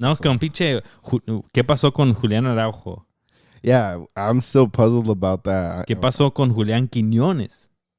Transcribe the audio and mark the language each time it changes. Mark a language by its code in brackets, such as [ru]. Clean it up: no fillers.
[es] No, con pinche, ¿qué pasó con Julián Araujo? [en] Yeah, I'm still puzzled about that. [es] ¿Qué pasó con Julián Quiñones?